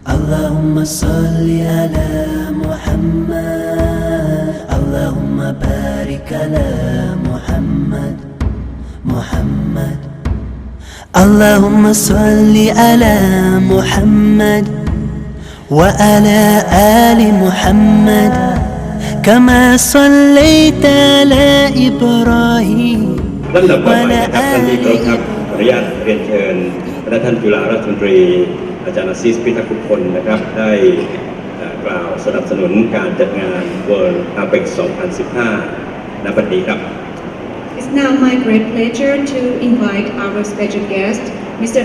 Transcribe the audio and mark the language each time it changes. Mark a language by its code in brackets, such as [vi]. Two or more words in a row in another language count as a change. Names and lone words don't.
[ar] اللهم صل على محمد اللهم بارك على محمد محمد اللهم صل على محمد وعلى آل محمد كما صليت على إبراهيم [th] ลำดับต่อไปนะครับท่านที่เคารพครับขออนุญาตเรียนเชิญพระท่านจุฬาราชมนตรีอาจารย์อาซิสพิทักษ์คุพลนะครับได้กล่าวสนับสนุนการจัดงาน World APEC 2015 ณ บัดนี้ครับ [en] It's now my great pleasure to invite our special guest, Mr.